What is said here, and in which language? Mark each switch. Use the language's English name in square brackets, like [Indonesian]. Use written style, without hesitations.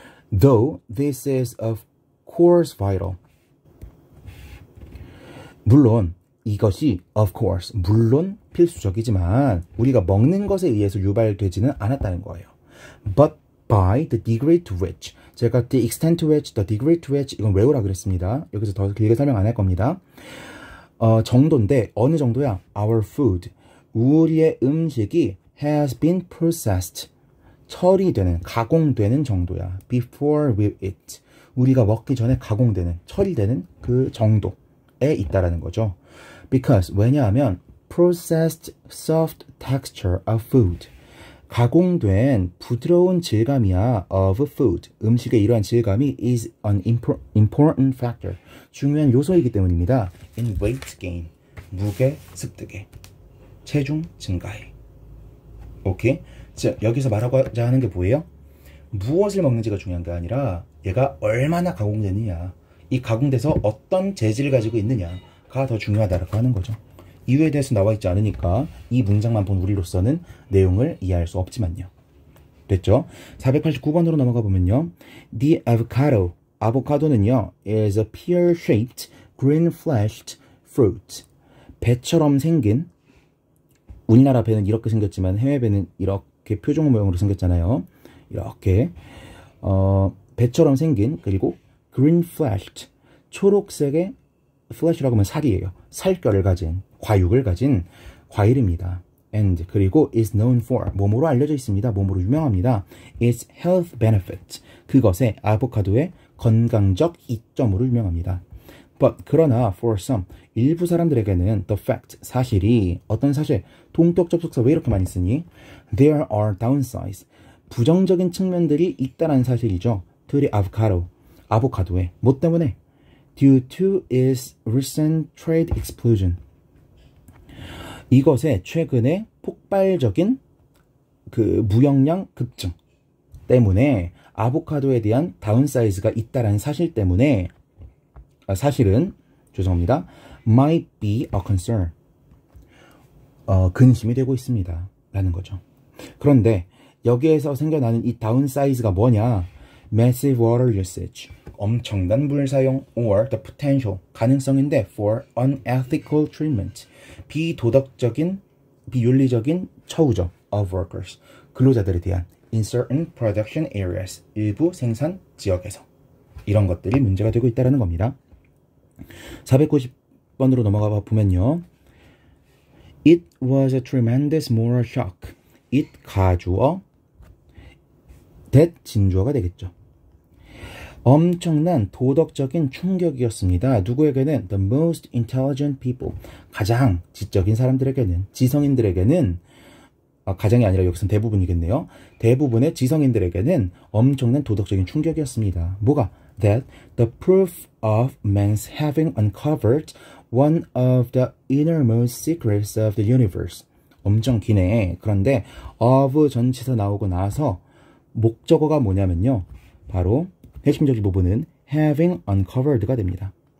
[English] Though this is of course vital. [Korean] 물론 이것이 [English] of course, [Korean] 물론 필수적이지만 우리가 먹는 것에 의해서 유발되지는 않았다는 거예요. [English] But by the degree to which. [Korean] 제가 [English] the extent to which, the degree to which [Korean] 이건 외우라 그랬습니다. 여기서 더 길게 설명 안 할 겁니다. 정도인데 어느 정도야? [English] Our food. [Korean] 우리의 음식이 [English] has been processed. [Korean] 처리되는, 가공되는 정도야. [English] Before we eat. [Korean] 우리가 먹기 전에 가공되는, 처리되는 그 정도에 있다라는 거죠. [English] Because, [Korean] 왜냐하면 [English] processed soft texture of food. [Korean] 가공된 부드러운 질감이야 [English] of food. [Korean] 음식의 이러한 질감이 [English] is an important factor. [Korean] 중요한 요소이기 때문입니다. [English] In weight gain. [Korean] 무게 습득에. 체중 증가에. 오케이? 자, 여기서 말하고자 하는 게 뭐예요? 무엇을 먹는지가 중요한 게 아니라 얘가 얼마나 가공되느냐, 이 가공돼서 어떤 재질을 가지고 있느냐가 더 중요하다고 하는 거죠. 이유에 대해서 나와 있지 않으니까 이 문장만 본 우리로서는 내용을 이해할 수 없지만요. 됐죠? 489번으로 넘어가 보면요. [English] The avocado. [Korean] 아보카도는요, [English] is a pear-shaped, green-fleshed fruit. [Korean] 배처럼 생긴, 우리나라 배는 이렇게 생겼지만 해외 배는 이렇게 표종 모양으로 생겼잖아요. 이렇게 배처럼 생긴, 그리고 [English] green-fleshed, [Korean] 초록색의 flesh라고 하면 살이에요. 살결을 가진, 과육을 가진 과일입니다. [English] And [Korean] 그리고 [English] is known for, [Korean] 몸으로 알려져 있습니다. 몸으로 유명합니다. [English] Its health benefit, [Korean] 그것의 아보카도의 건강적 이점으로 유명합니다. [English] But [Korean] 그러나 [English] for some, [Korean] 일부 사람들에게는 [English] the fact, [Korean] 사실이, 어떤 사실, 동격 접속사 왜 이렇게 많이 쓰니? [English] There are downsides, [Korean] 부정적인 측면들이 있다는 사실이죠. [English] To the avocado, [Korean] 아보카도에. 뭐 때문에? [English] Due to its recent trade explosion. [Korean] 이것의 최근의 폭발적인 그 무역량 급증 때문에 아보카도에 대한 다운사이즈가 있다라는 사실 때문에 사실은 죄송합니다. [English] might be a concern. [Korean] 근심이 되고 있습니다. 라는 거죠. 그런데 여기에서 생겨나는 이 다운사이즈가 뭐냐? [English] massive water usage. [Korean] 엄청난 물 사용 [English] or the potential. [Korean] 가능성인데 [English] for unethical treatment. [Korean] 비도덕적인 비윤리적인 처우죠. [English] of workers. [Korean] 근로자들에 대한 [English] in certain production areas. [Korean] 일부 생산 지역에서. 이런 것들이 문제가 되고 있다는 겁니다. 490번으로 넘어가 보면요. [English] It was a tremendous moral shock. [Korean] it 가주어, that 진주어가 되겠죠. 엄청난 도덕적인 충격이었습니다. 누구에게는 [English] the most intelligent people. [Korean] 가장 지적인 사람들에게는, 지성인들에게는, 가장이 아니라 여기서는 대부분이겠네요. 대부분의 지성인들에게는 엄청난 도덕적인 충격이었습니다. 뭐가? [English] That the proof of man's having uncovered one of the innermost secrets of the universe. [Korean] 엄청 기네. 그런데 of 전치사 나오고 나서 목적어가 뭐냐면요. 바로 핵심적인 부분은 [English] having uncovered [Korean] 가 됩니다.